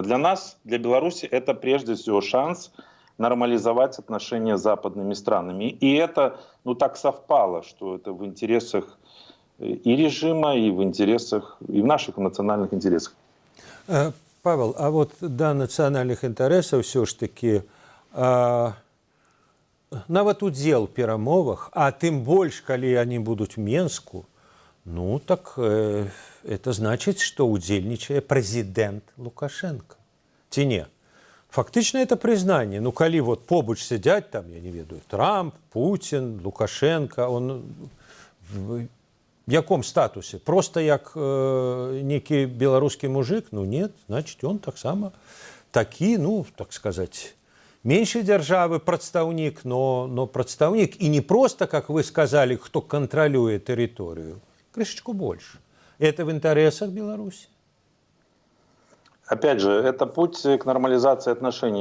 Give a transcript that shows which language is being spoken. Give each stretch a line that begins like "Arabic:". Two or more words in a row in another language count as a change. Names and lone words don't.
Russian: Для нас, для Беларуси, это прежде всего шанс нормализовать отношения с западными странами. И это, так совпало, что это в интересах и режима, и в наших национальных интересах. Павел, а вот до национальных интересов все ж таки
Belarusian: нават удзел в перамовах, а тым больш, калі
Russian: они будут в Менску, так это значит, что удзельнічае президент Лукашенко.
Belarusian: Ці не?
Russian: Фактично это признание.
Belarusian: Калі вот побач сидять там, я не ведаю, Трамп, Путин, Лукашенко,
Russian: он в яком статусе? Просто як некий белорусский мужик? Нет, значит, он
Belarusian: таксама такі,
Russian: так сказать, меньшей державы прадстаўнік, но прадстаўнік. И не просто, как вы сказали, кто контролирует территорию, крышечку больше. Это в интересах Беларуси. Опять же, это путь к нормализации отношений.